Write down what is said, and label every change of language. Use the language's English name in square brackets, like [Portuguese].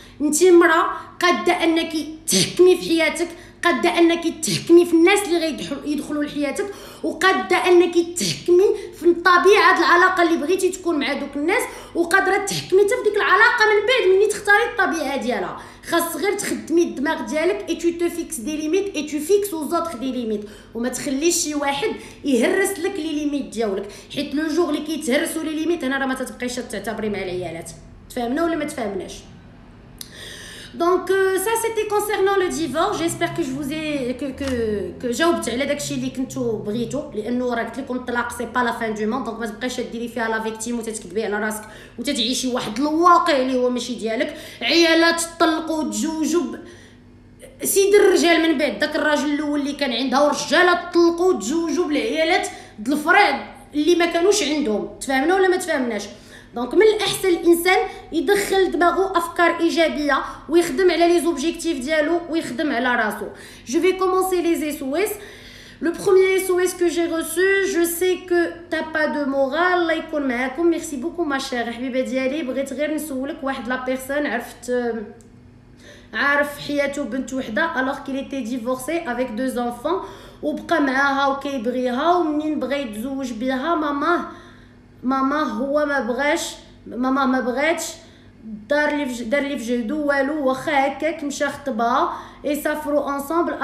[Arabic] انت مراه قاده انك تحكمي في حياتك، قاده انك تحكمي في الناس اللي غيدخلوا لحياتك، وقاده انك تحكمي في طبيعه العلاقه اللي بغيتي تكون مع دوك الناس، وقادره تحكمي حتى في ديك العلاقه من بعد مني تختاري الطبيعه ديالها. خاص غير تخدمي الدماغ ديالك [French] اي تو فيكس دي ليميت [Arabic] اي تو فيكس او زوتر دي ليميت، وما تخليش شي واحد يهرس لك لي ليميت ديالك، حيت لو جور اللي كيتهرسوا لي ليميت هنا راه ما تتبقايش تعتبري مع العيالات. تفهمنا ولا ما تفهمناش؟ [French] Donc ça c'était concernant le divorce. J'espère que je vous ai que [Arabic] جاوبت على داكشي اللي كنتو بغيتو، لانه راه قلت لكم الطلاق [French] سي با لا فان دو موند. [Arabic] دونك ما تبقايش ديري فيها لا فيكتيم وتتكذبي على راسك وتتعيشي واحد الواقع اللي هو ماشي ديالك. عيالات تطلقوا وتزوجوا سيد الرجال من بعد داك الراجل الاول اللي كان عندها، ورجاله تطلقوا وتزوجوا بالعيالات د الفريض اللي ما كانوش عندهم. تفهمنا ولا ما تفهمناش؟ دونك من الاحسن الانسان يدخل دماغه افكار ايجابيه ويخدم على لي زوبجيكتيف ديالو ويخدم على راسو. [French] جو في كومونسي لي SOS. Le premier SOS que j'ai reçu, je sais que t'as pas de morale. [Arabic] الله يكون معاكم. [French] ميرسي بوكو ما شير [Arabic] حبيبه ديالي. بغيت غير نسولك واحد لا بيرسون عارف حياته بنت وحده [French] alors qu'il était divorcé avec 2 enfants [Arabic] وبقى معاها وكيبغيها، ومنين بغى يتزوج بها ماما هو ما بغاتش، دار لي في جهدو والو، واخا هكاك مشى خطبها اي سافروا انصامبل.